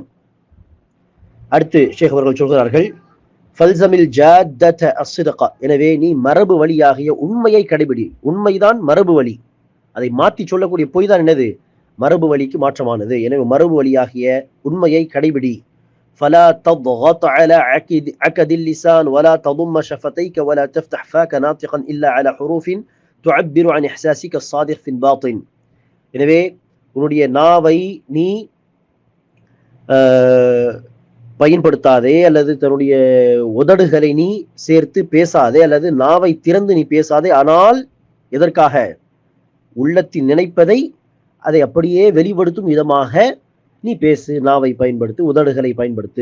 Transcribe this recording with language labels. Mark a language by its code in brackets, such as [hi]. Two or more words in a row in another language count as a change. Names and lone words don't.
[ta] அடுத்து ஷேக் அவர்கள் சொல்கிறார்கள், [ar] فالزم الجادة الصدق, [ta] எனவே நீ மரபு வழியாகிய உண்மையை கடைபிடி. உண்மைதான் மரபு வழி, அதை மாற்றி சொல்லக்கூடிய பொய் தான் என்னது? மரபு வழிக்கு மாற்றமானது. எனவே மரபு வழியாகிய உண்மையை கடைபிடி. [ar] فلا تضغط على عقد اللسان ولا تضم شفتيك ولا تفتح فاك ناطقا إلا على حروف تعبر عن إحساسك الصادق في الباطن. [ta] எனவே உன்னுடைய நாவை நீ பயன்படுத்தாதே, அல்லது தன்னுடைய உதடுகளை நீ சேர்த்து பேசாதே, அல்லது நாவை திறந்து நீ பேசாதே. ஆனால் எதற்காக? உள்ளத்தில் நினைப்பதை அதை அப்படியே வெளிப்படுத்தும் விதமாக நீ பேசு, நாவை பயன்படுத்து, உதடுகளை பயன்படுத்து.